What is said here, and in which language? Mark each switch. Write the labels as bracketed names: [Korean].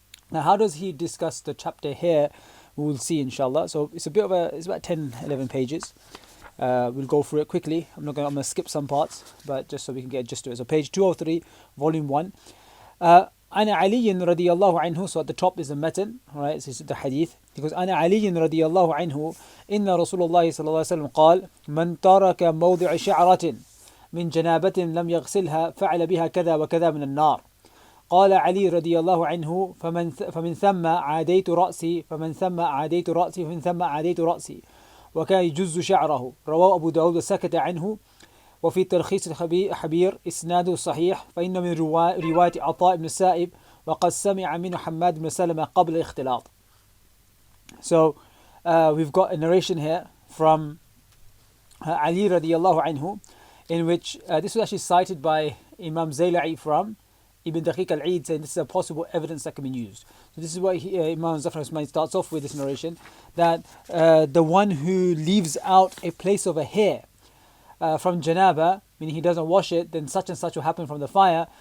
[English] Now, how does he discuss the chapter here? We'll see, inshallah. So it's about 10-11 pages. We'll go through it quickly. I'm going to skip some parts, but just so we can get just to it. So page 203, volume 1. [Arabic] أنا علي رضي الله عنه, [English] so at the top is the matan, right, this is the hadith. He goes, [Arabic] أنا علي رضي الله عنه إن رسول الله صلى الله عليه وسلم قال من ترك موضع شعرة من جنابة لم يغسلها فعل بها كذا وكذا من النار. قال علي رضي الله عنه فمن ثم عاديت رأسي فمن ثم عاديت رأسي فمن ثم عاديت رأسي وكان يجز شعره. رواه أبو داود وسكت عنه. وفي تلخيص الحبير إسناده صحيح فإن من رواية عطاء بن السائب وقد سمع منه حماد بن سلمة قبل الاختلاط. [English] So we've got a narration here from Ali radiallahu anhu, in which this was actually cited by Imam Zayla'i from Ibn Daqiq al-Eid, saying this is a possible evidence that can be used. So this is why Imam Zafar Usmani starts off with this narration, that the one who leaves out a place of a hair from janaba, meaning he doesn't wash it, then such and such will happen from the fire.